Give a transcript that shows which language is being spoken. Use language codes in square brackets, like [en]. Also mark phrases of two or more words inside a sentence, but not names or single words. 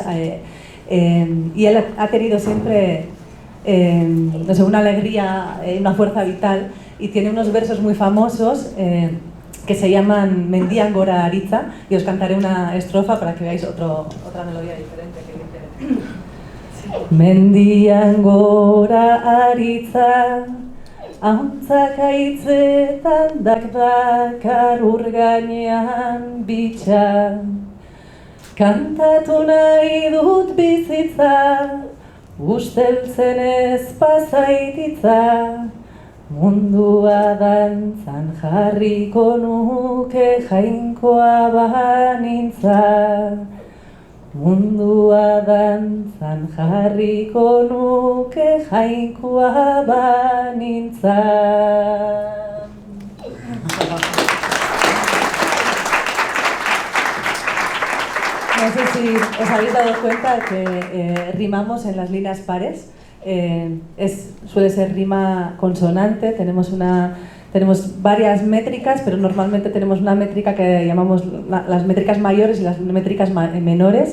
[es] Y él ha tenido siempre una alegría, una fuerza vital, y tiene unos versos muy famosos que se llaman Mendian Gora Aritza, y os cantaré una estrofa para que veáis otra melodía diferente que dice: [eu] Mendian Gora Aritza, Ahuntzak haitzetan dakar ur gainean bitxan. Kantatu nahi dut bizitza, usteltzen ez pasaititza. Mundua dantzan jarriko nuke jainkoa banintza. Mundua dantzan jarriko nuke jainkoa banintza. [es] No sé si os habéis dado cuenta que rimamos en las líneas pares. Suele ser rima consonante, tenemos varias métricas, pero normalmente tenemos una métrica que llamamos las métricas mayores y las métricas menores.